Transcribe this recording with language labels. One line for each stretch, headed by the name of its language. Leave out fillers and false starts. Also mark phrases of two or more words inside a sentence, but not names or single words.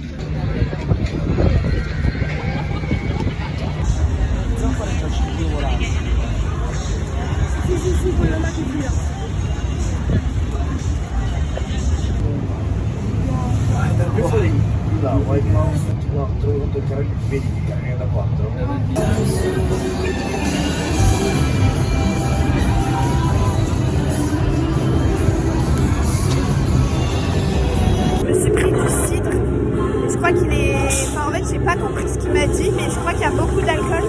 Italian: Là, vuoi il mouse? No, te lo devo toccare, vedi che cammina da 4.
French: Je me suis pris du cidre. Je crois qu'il est... Enfin, en fait, j'ai pas compris ce qu'il m'a dit, mais je crois qu'il y a beaucoup d'alcool.